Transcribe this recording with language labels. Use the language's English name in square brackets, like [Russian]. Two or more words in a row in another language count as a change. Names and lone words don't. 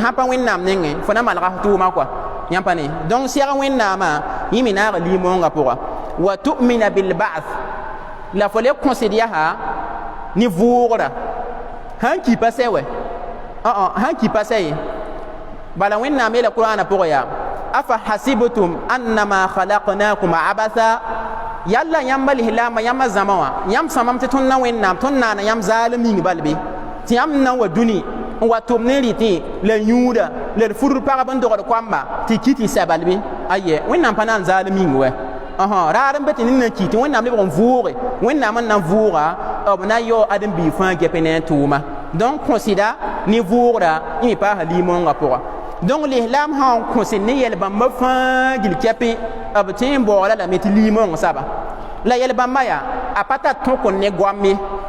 [Mossi] sãn pa wẽnnaam nengẽ fo na malga f tʋʋma kɔa yãmb pa ne donc seg wẽnnaamã yẽ me naaga limoongã pʋga [Arabic] وتؤمن بالبعث [Mossi] la fo le kõsd yaa ne vʋʋgra sãn ki pa sɛ wɛ sãn ki pa sɛ ye bala wẽnnaam yeela qur'ana pʋgẽ yaa [Arabic] أفحسبتم أنما خلقناكم عبثا [Mossi] yalla yãmba lislaama yãmba zãma wã yãmb sõmam tɩ tõnd na wẽnnaam tõnd naana yãmb zaalem yĩng balbe tɩ yãmb na n wa dũni n wa tʋm ne rɩtẽ la yũuda la d furd pagb n dogd koamba tɩ ki tɩ sɛ balbe ayɛ wẽnnaam pa na n zaalem yĩng wɛ raar n be tɩ ned na ki tɩ wẽnnaam lebg n vʋʋge wẽnnaam n na n vʋʋga b na yaoo ãdem-biig fãa gɛpẽ ne a tʋʋma donc kõsda ne vʋʋgra yẽ me paasa limoongã pʋga donc lislaam sã n kõsd ne yɛl-bãmba fãa gil kɛpẽ b tõe n baoola lame tɩ limoong saba la yɛl-bãmba yaa a pa tar tõkn ne goam ye